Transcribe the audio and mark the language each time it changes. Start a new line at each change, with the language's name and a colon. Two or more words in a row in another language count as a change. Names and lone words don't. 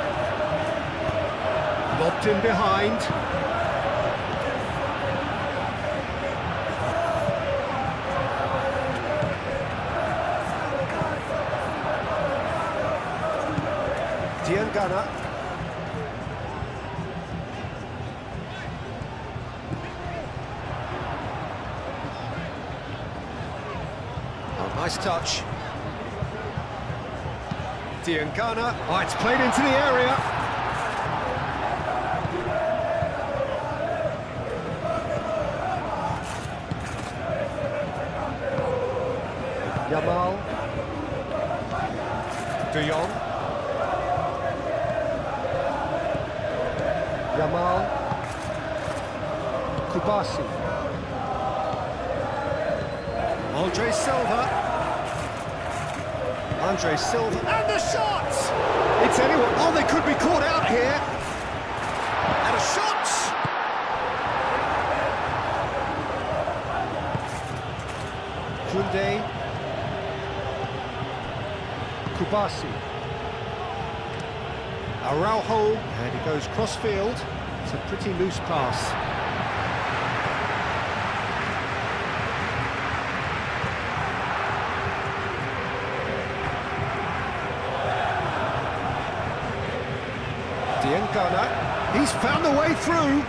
English: Lobbed in behind. Diangana. Nice touch. Diangana. Oh, it's played into the area. Yamal. De Jong. Yamal. Kubasi. Andre Silva. Andre Silva, and the shot! It's anyone. Oh, they could be caught out here. And a shot! Koundé. Kubasi. Araujo, and he goes cross-field. It's a pretty loose pass. Diangana, he's found the way through.